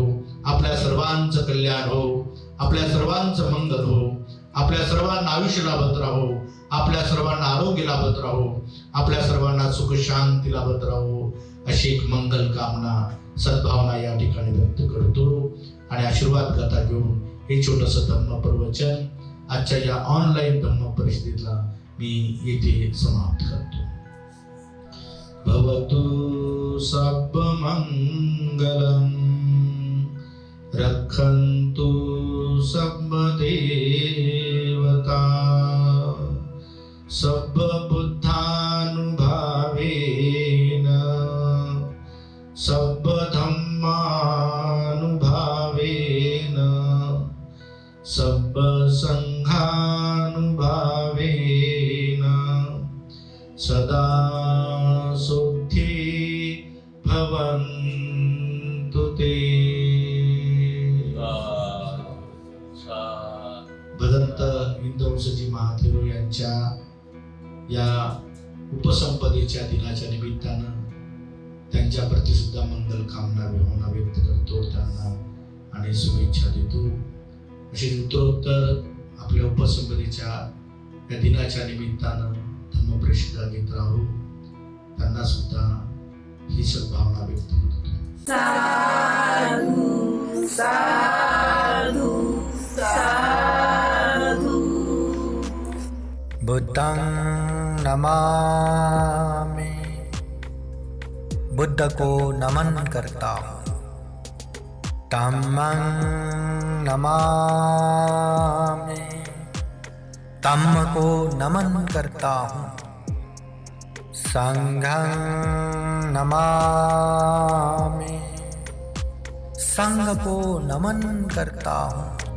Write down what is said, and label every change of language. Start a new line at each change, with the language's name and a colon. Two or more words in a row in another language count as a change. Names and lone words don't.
Marathi: आपल्या सर्वांचं कल्याण हो, आपल्या सर्वांचं मंगल हो, आपल्या सर्वांना आयुष्य लाभत राहो, आपल्या सर्वांना आरोग्य लाभत राहो, आपल्या सर्वांना सुख शांती लाभत राहो अशी एक मंगल कामना सद्भावना या ठिकाणी व्यक्त करतो. आणि आशीर्वाद गाथा घेऊन हे छोटंसं धम्म प्रवचन आजच्या या ऑनलाईन धम्म परिषदेला मी येथे समाप्त करतो.
Pali: भवतु सब्ब मंगलम रक्षन्तु सब्ब देव सब्बुद्धानुभावेन सब्बधम्मानुभावेन सब्बसंघानुभावेन सदा सुखी भवन्तु ते।
Marathi: भदंत इंदवंशजी महाथेरो यांच्या या उपसंपदेच्या दिनाच्या निमित्तानं त्यांच्या प्रती सुद्धा मंगल कामना भावना व्यक्त करतो, त्यांना आणि शुभेच्छा देतो। अशी उत्तरोत्तर आपल्या उपसंपदेच्या या दिनाच्या निमित्तानं धम्मप्रशिद्ध घेत राहू, त्यांना सुद्धा ही सद्भावना व्यक्त करतो।
Pali: साधु साधु साधु। बुद्धं नमामि,
Hindi: बुद्ध को नमन करता हूँ।
Pali: धम्मं नमामि,
Hindi: धम्म को नमन करता हूँ।
Pali: संघं नमामि,
Hindi: संघ को नमन करता हूँ।